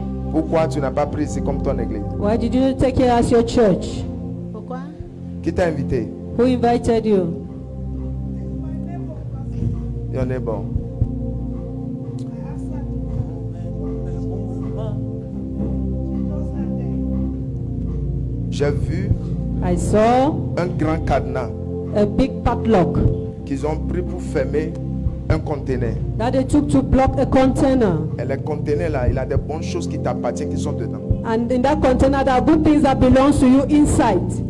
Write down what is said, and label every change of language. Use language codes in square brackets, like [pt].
[fr] Pourquoi tu n'as pas pris ici comme ton église? [en] Why did you take it as your church? [fr] Pourquoi? Qui t'a invité? [en] Who invited you? Your neighbor. [fr] J'ai vu [en] I saw [fr] un grand cadenas [en] a big padlock [fr] qu'ils ont pris pour fermer un conteneur. [en] that they took to block a container. [fr] Et le conteneur là, il a des bonnes choses qui t'appartiennent qui sont dedans. [en] And in that container, there are good things that belongs to you inside.